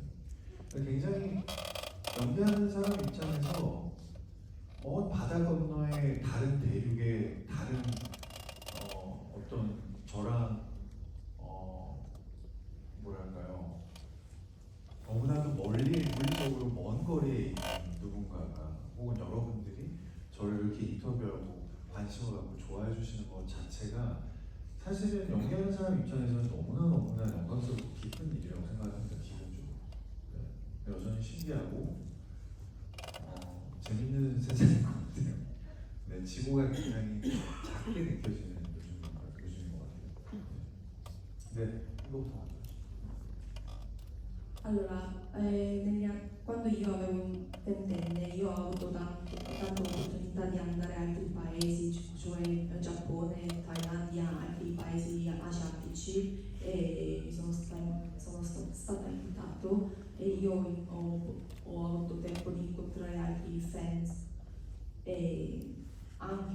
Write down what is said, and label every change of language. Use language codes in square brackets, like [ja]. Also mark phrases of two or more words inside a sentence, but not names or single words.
[ko] 굉장히 연기하는 사람 입장에서 바다 건너의 다른 대륙의 다른 어떤 저랑 뭐랄까요, 너무나도 멀리 물리적으로 먼 거리에 있는 누군가가 혹은 여러분들이 저를 이렇게 인터뷰하고 관심을 갖고 좋아해 주시는 것 자체가 사실은 연기하는 사람 입장에서는 너무나 영광스럽고 기쁜 일이라고 생각합니다. 기본적으로. 네. 여전히 신기하고 재밌는 세상인 것 같아요. 네, 지구가 굉장히 작게 느껴지는 요즘인 것 같아요. 네, 이거부터. [it] Allora, quando io avevo un ventenne, io ho avuto tante opportunità di andare a altri paesi, cioè Giappone, Thailandia, altri paesi asiatici, e sono stata invitato e io ho avuto tempo di incontrare altri fans, e anche